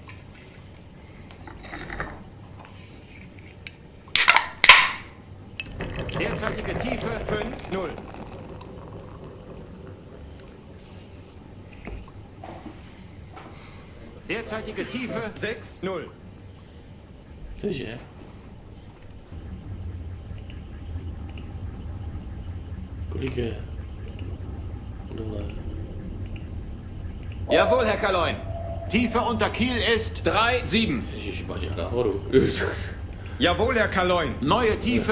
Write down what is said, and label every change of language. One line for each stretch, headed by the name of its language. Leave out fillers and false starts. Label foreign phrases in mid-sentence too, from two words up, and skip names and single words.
German: Derzeitige Tiefe 5-0. Derzeitige Tiefe 6-0.
Czech: Cože? Kolik je? Dole.
German: Jawohl, Herr Kaloin. Tiefe unter Kiel ist 3-7.
Czech: Ježišmarja, nahoru.
German: Jawohl, Herr Kaloin. neue Tiefe